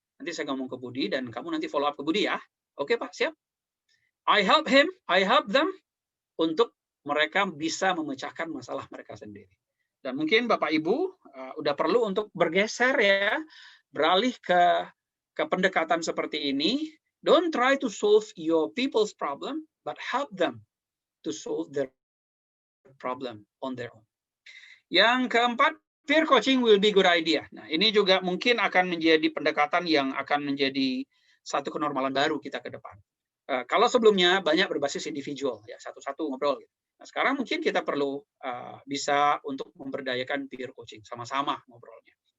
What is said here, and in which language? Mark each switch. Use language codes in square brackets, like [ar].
[id] Nanti saya ngomong ke Budi dan kamu nanti follow up ke Budi ya. Oke Pak, siap. [en] I help him, I help them [id] untuk mereka bisa memecahkan masalah mereka sendiri. Dan mungkin Bapak Ibu udah perlu untuk bergeser ya, beralih ke pendekatan seperti ini. [en] Don't try to solve your people's problem, but help them to solve their problem on their own. [id] Yang keempat, [en] peer coaching will be good idea. [id] Nah, ini juga mungkin akan menjadi pendekatan yang akan menjadi satu kenormalan baru kita ke depan. Kalau sebelumnya banyak berbasis individual, ya satu-satu ngobrol. Gitu. Nah, sekarang mungkin kita perlu bisa untuk memberdayakan peer coaching, sama-sama ngobrolnya.